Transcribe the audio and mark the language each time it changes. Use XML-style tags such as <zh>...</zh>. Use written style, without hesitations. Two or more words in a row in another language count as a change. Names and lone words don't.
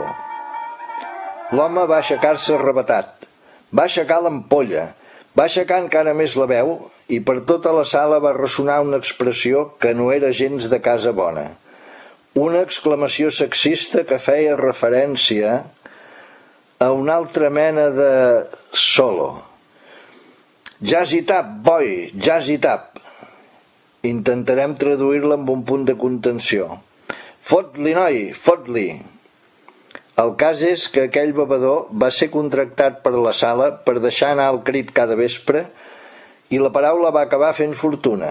<ca>L'home va aixecar-se arrebatat, va aixecar l'ampolla, va aixecar encara més la veu i per tota la sala va ressonar una expressió que no era gens de casa bona. Una exclamació sexista que feia referència a una altra mena de solo.</ca> <en>Jazz it up, boy, jazz it up.</en> <ca>Intentarem traduir-la amb un punt de contenció. Fot-li, noi, fot-li. El cas és que aquell bevedor va ser contractat per la sala per deixar anar el crit cada vespre i la paraula va acabar fent fortuna.</ca>